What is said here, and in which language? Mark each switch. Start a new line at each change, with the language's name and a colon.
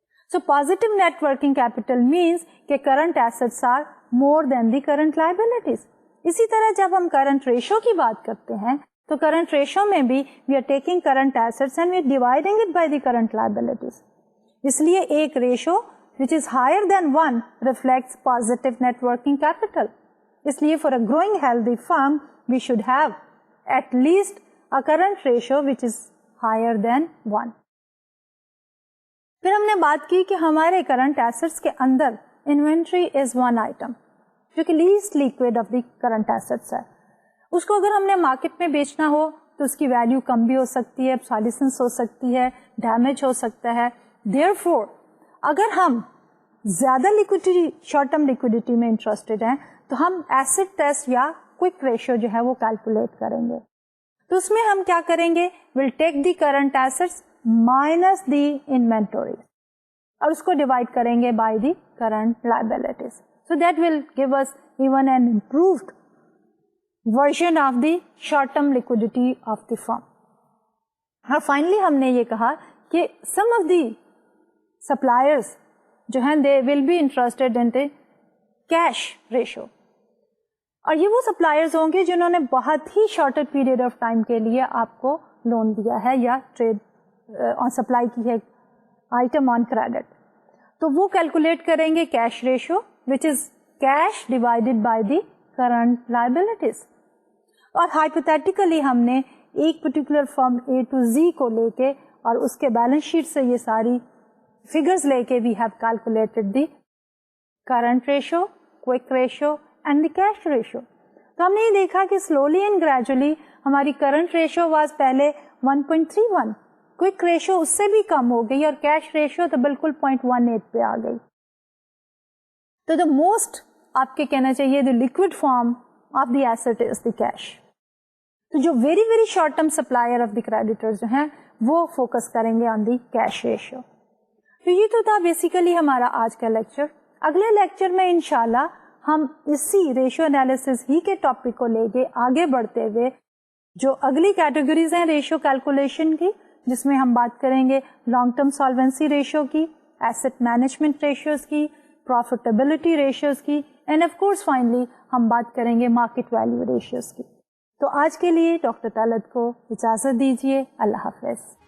English: so positive net working capital means
Urdu: کہ
English: Current assets are more than the current liabilities.
Urdu: اسی طرح جب ہم کرنٹ ریشو کی بات کرتے ہیں تو کرنٹ ریشو میں بھی
English: We are taking current assets and we are dividing it by the current liabilities.
Urdu: اس لیے ایک
English: Ratio which is higher than 1 reflects positive net working capital.
Urdu: اس لیے
English: for a growing healthy firm we should have at least a current ratio which is higher than 1.
Urdu: پھر ہم نے بات کی کہ ہمارے کرنٹ ایسٹس کے اندر انوینٹری
English: is one item
Urdu: جو کہ
English: least liquid of the current assets
Urdu: ہے. اس کو اگر ہم نے مارکیٹ میں بیچنا ہو تو اس کی ویلیو کم بھی ہو سکتی ہے, obsolescence ہو سکتی ہے, ڈیمیج ہو سکتا ہے.
English: Therefore,
Urdu: اگر ہم زیادہ لیکوڈیٹی شارٹ ٹرم لیکوڈیٹی میں انٹرسٹڈ ہیں تو ہم ایسٹ ٹیسٹ یا کوئک ریشیو جو ہے وہ کیلکولیٹ کریں گے. تو اس میں ہم کیا کریں گے؟
English: will take the current assets minus the inventory
Urdu: اور اس کو ڈیوائڈ کریں گے
English: By the current liabilities. So that will give us even an improved version of the short term liquidity of the firm.
Urdu: اور فائنلی ہم نے یہ کہا کہ
English: some of the suppliers
Urdu: جو ہیں
English: they will be interested in the cash ratio,
Urdu: اور یہ وہ سپلائرز ہوں گے جنہوں نے بہت ہی
English: shorter period of time
Urdu: کے لیے آپ کو لون دیا ہے یا ٹریڈ سپلائی کی ہے
English: Item on credit.
Urdu: تو وہ کیلکولیٹ کریں گے
English: Cash ratio which is cash divided by the current liabilities.
Urdu: اور ہائپوتھیٹیکلی ہم نے ایک پرٹیکولر فرم اے ٹو زی کو لے کے اور اس کے بیلنس شیٹ سے یہ ساری figures لے کے
English: we have calculated the current ratio, quick ratio and the cash ratio.
Urdu: تو ہم نے یہ دیکھا کہ
English: slowly and gradually
Urdu: ہماری
English: current ratio was
Urdu: پہلے 1.31, quick ratio اس سے بھی کم ہو گئی اور cash ratio تو بالکل 0.18 پہ آ گئی.
English: تو the most
Urdu: آپ کے کہنا چاہیے
English: the liquid form of the asset is the cash. تو جو very very short term supplier of the creditors
Urdu: جو ہیں وہ
English: focus کریں گے on the cash ratio.
Urdu: تو یہ تو تھا بیسیکلی ہمارا آج کا لیکچر. اگلے لیکچر میں انشاءاللہ ہم اسی ریشیو انالیسس ہی کے ٹاپک کو لے کے آگے بڑھتے ہوئے جو اگلی کیٹیگریز ہیں ریشیو کیلکولیشن کی, جس میں ہم بات کریں گے لانگ ٹرم سالوینسی ریشیو کی, ایسٹ مینجمنٹ ریشیوز کی, پروفیٹیبلٹی ریشیوز کی,
English: and of course
Urdu: فائنلی ہم بات کریں گے مارکیٹ ویلیو ریشیوز کی. تو آج کے لیے ڈاکٹر طلعت کو اجازت دیجیے. اللہ حافظ.